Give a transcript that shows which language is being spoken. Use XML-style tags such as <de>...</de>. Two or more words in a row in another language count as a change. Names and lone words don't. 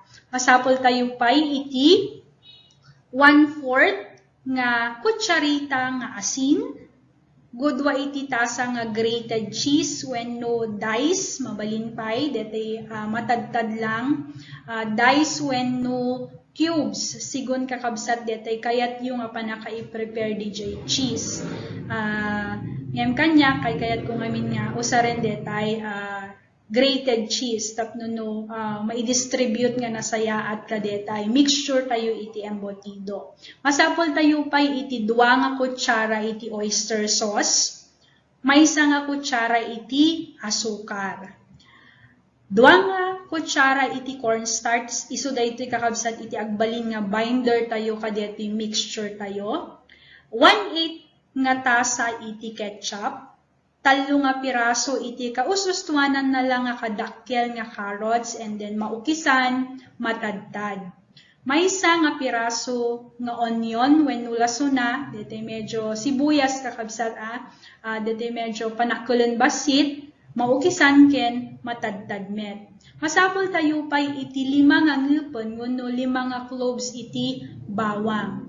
<ilo>Masapol tayo pa'y iti 1/4 nga kutsarita nga asin, gudwa iti tasa nga</ilo> <en>grated cheese</en> <ilo>wenno dice, mabalin pay detay matadtad lang, dice wenno cubes sigon kakabsat detay kayat yung panaka i-prepare DJ cheese. Ngem kanya kayat ko ngamin nga usaren detay</ilo> <en>grated cheese</en> <ilo>tapno no mai-distribute nga nasaya at kadetay mixture tayo iti embutido. Masapol tayo pay iti 2 nga kutsara iti</ilo> <en>oyster sauce,</en> <ilo>maysa nga kutsara iti asukar, 2 nga kutsara iti cornstarch, isu daytoy kakabsat iti agbalin nga binder tayo kadetoy mixture tayo, 1/8 nga tasa iti ketchup, 3 nga piraso iti kausustuanan na lang nga kadakkel nga carrots</ilo> <en>and then</en> <ilo>maukisan, matadtad. Maysa nga piraso nga onion wenno lasuna, dete medyo sibuyas kakabsat dete medyo panakulen basit, maukisan ken matadtad met. Masapol tayo pay iti 5 nga ngilpon wenno 5 nga cloves iti bawang.</ilo>